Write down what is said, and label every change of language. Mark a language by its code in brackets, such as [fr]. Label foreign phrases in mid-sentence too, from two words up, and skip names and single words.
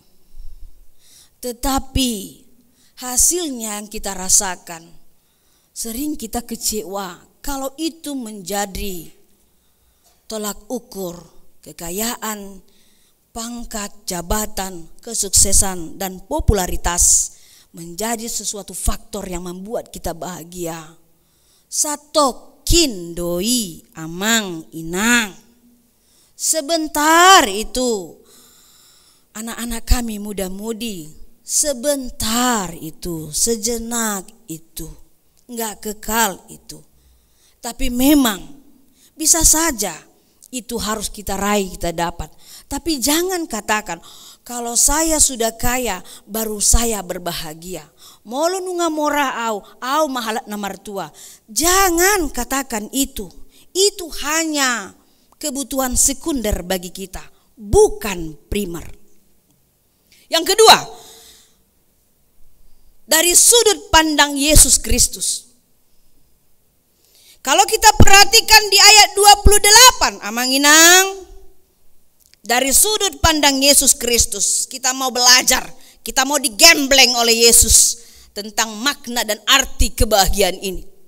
[id] Tetapi hasilnya yang kita rasakan, sering kita kecewa kalau itu menjadi tolak ukur kekayaan, pangkat, jabatan, kesuksesan, dan popularitas menjadi sesuatu faktor yang membuat kita bahagia. [bbc] Satokin doi amang inang. [id] Sebentar itu anak-anak kami muda-mudi, sebentar itu, sejenak itu, enggak kekal itu. Tapi memang bisa saja itu harus kita raih, kita dapat. Tapi jangan katakan kalau saya sudah kaya baru saya berbahagia. [bbc] Molo nunga mora au mahalat namartua. [id] Jangan katakan itu. Itu hanya kebutuhan sekunder bagi kita, bukan primer. Yang kedua, dari sudut pandang Yesus Kristus. Kalau kita perhatikan di ayat 28, amanginang, dari sudut pandang Yesus Kristus, kita mau belajar, kita mau digembleng oleh Yesus tentang makna dan arti kebahagiaan ini.